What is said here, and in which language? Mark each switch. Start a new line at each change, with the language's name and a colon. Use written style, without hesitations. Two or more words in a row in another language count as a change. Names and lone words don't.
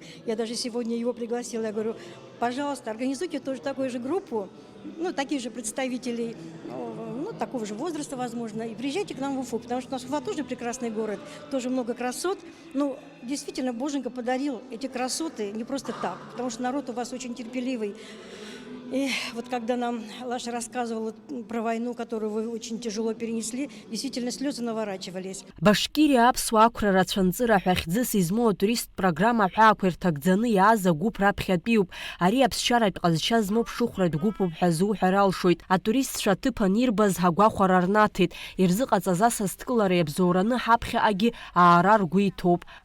Russian: Я даже сегодня его пригласила. Я говорю, пожалуйста, организуйте тоже такую же группу, ну, таких же представителей, ну, такого же возраста, возможно, и приезжайте к нам в Уфу, потому что у нас Уфа тоже прекрасный город, тоже много красот. Ну, действительно, Боженька подарил эти красоты не просто так, потому что народ у вас очень терпеливый. И вот когда нам Лаша рассказывала про войну, которую вы очень тяжело перенесли, действительно слезы наворачивались.
Abkhazian: Башкирия аԥсуа ақәра рацәанҵыра ҳәа хьӡыс измоу атурист программа ҳәаақәа ирҭагӡаны иааз агәыԥ раԥхьатәиуп. Ари аԥсшьаратә ҟазшьа змоу ԥшыхәратә гәыԥуп ҳәа азуҳәар алшоит. Атуристцәа аҭыԥ анирбаз ҳагәахәара рнаҭеит. Ирзыҟаҵаз асасдкылара иабзоураны ҳаԥхьаҟагьы аара ргәы иҭоуп.